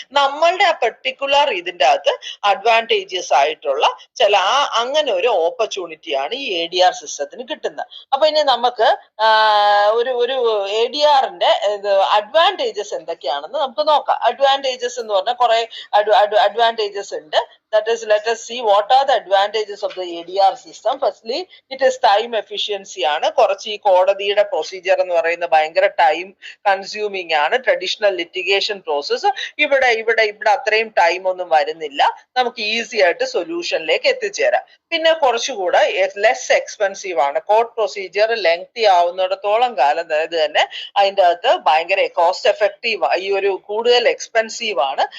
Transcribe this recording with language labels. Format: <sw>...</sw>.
<ml>നമ്മളുടെ ആ പെർട്ടിക്കുലർ ഇതിന്റെ അകത്ത് അഡ്വാൻറ്റേജസ് ആയിട്ടുള്ള ചില അങ്ങനെ ഒരു ഓപ്പർച്യൂണിറ്റിയാണ് ഈ ADR സിസ്റ്റത്തിന് കിട്ടുന്നത്. അപ്പൊ ഇനി നമുക്ക് ഒരു ADRന്റെ അഡ്വാൻറ്റേജസ് എന്തൊക്കെയാണെന്ന് നമുക്ക് നോക്കാം. അഡ്വാൻറ്റേജസ് എന്ന് പറഞ്ഞാൽ കുറെ അഡ്വാൻറ്റേജസ് ഉണ്ട്.</ml> <en>That is, let us see what are the advantages of the ADR system. Firstly, it is time efficiency ആണ്.</en> <ml>കുറച്ച് ഈ കോടതിയുടെ പ്രൊസീജിയർ എന്ന് പറയുന്നത് ഭയങ്കര ടൈം കൺസ്യൂമിങ് ആണ്. ട്രഡീഷണൽ ലിറ്റിഗേഷൻ പ്രോസസ് ഇവിടെ അത്രയും ടൈം ഒന്നും വരുന്നില്ല. നമുക്ക് ഈസി ആയിട്ട് സൊല്യൂഷനിലേക്ക് എത്തിച്ചേരാം. പിന്നെ കുറച്ചുകൂടെ ലെസ് എക്സ്പെൻസീവ് ആണ്. കോർട്ട് പ്രൊസീജിയർ ലെങ്തി ആവുന്നിടത്തോളം കാലം തന്നെ അതിൻ്റെ അകത്ത് ഭയങ്കര കോസ്റ്റ് എഫക്റ്റീവ്, ഈ ഒരു കൂടുതൽ എക്സ്പെൻസീവ് ആണ്.</ml>